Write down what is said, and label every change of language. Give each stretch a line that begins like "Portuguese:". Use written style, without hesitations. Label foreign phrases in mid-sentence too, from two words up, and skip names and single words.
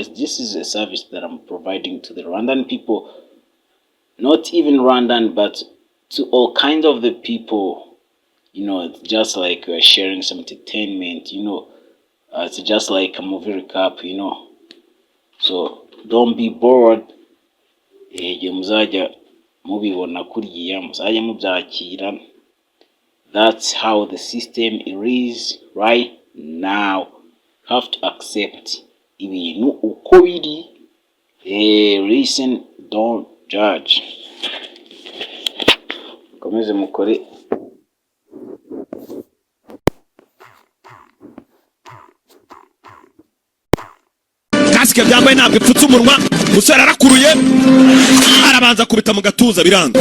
English: This is a service that I'm providing to the Rwandan people, not even Rwandan, but to all kinds of the people. You know, it's just like we're sharing some entertainment, you know. It's just like a movie recap, you know. So don't be bored.
Kinyarwanda: Muzajya mubibona kuriya, muzajya mubyakira.
English: That's how the system is right now. You have to accept
Kinyarwanda: ibintu uko biri.
English: Listen, don't judge.
Kinyarwanda: Komeze mukore. Kasike byambaye ntabwo ipfutse umunwa, musore arakuruye arabanza kubita mu gatuza biranga.